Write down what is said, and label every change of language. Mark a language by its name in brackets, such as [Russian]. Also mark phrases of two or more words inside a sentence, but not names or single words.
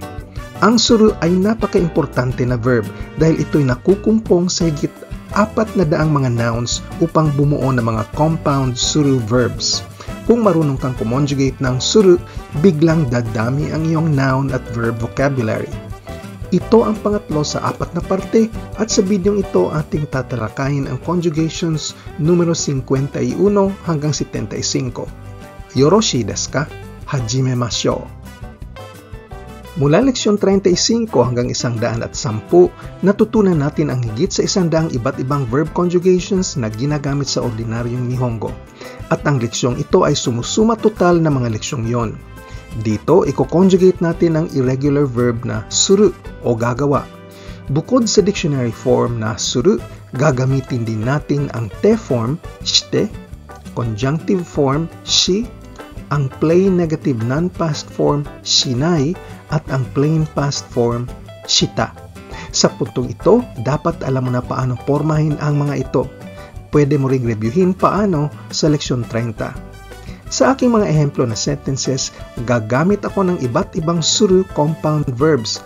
[Filipino] Ang suru ay napaka-importante na verb dahil ito'y nakukumpong sa higit 400 mga nouns upang bumuo ng mga [English] compound suru verbs. [Filipino] Kung marunong kang kumonjugate ng suru, biglang dadami ang iyong noun at verb vocabulary. Ito ang pangatlo sa 4 na parte at sa bidyong ito ating tatalakayin ang conjugations numero 51 hanggang 75. [Japanese] よろしいですか？始めましょう. [Filipino] Mula leksyon 35 hanggang 110, natutunan natin ang higit sa 100 iba't ibang [English] verb conjugations [Filipino] na ginagamit sa ordinaryong Nihongo. At ang leksyong ito ay sumusuma total na mga leksyong yon. Dito, i-conjugate natin ang [English] irregular verb [Filipino] na suru o gagawa. Bukod sa [English] dictionary form [Filipino] na suru, gagamitin din natin ang [English] te form, [Filipino] shite, [English] conjunctive form, [Filipino] shi, ang [English] plain negative non-past form, [Filipino] shinai, at ang [English] plain past form, [Filipino] shita. Sa puntong ito, dapat alam mo na paano pormahin ang mga ito. Pwede mo ring reviewin paano sa leksyon 30. Sa aking mga ehemplo na sentences, gagamit ako ng iba't ibang suru [English] compound verbs.